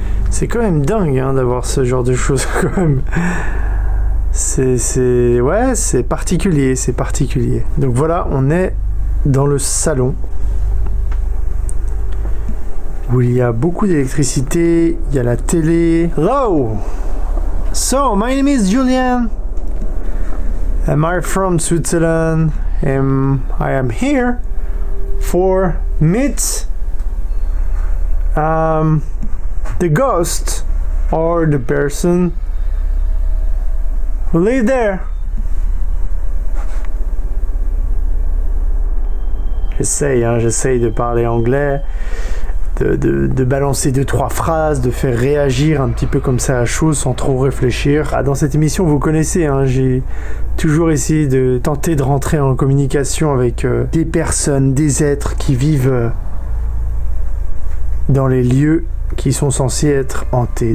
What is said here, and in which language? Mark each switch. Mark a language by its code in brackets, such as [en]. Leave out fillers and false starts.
[fr] C'est quand même dingue d'avoir ce genre de choses quand même. C'est particulier, c'est particulier. Donc voilà, on est dans le salon où il y a beaucoup d'électricité, il y a la télé. [en] Hello! So, my name is Julian. And I'm from Switzerland. And I am here for meet the ghost or the person who live there. [fr] J'essaye de parler anglais, de balancer 2-3 phrases, de faire réagir un petit peu comme ça à chose sans trop réfléchir. Dans cette émission, vous connaissez, j'ai toujours essayé de tenter de rentrer en communication avec des personnes, des êtres qui vivent dans les lieux qui sont censés être hantés.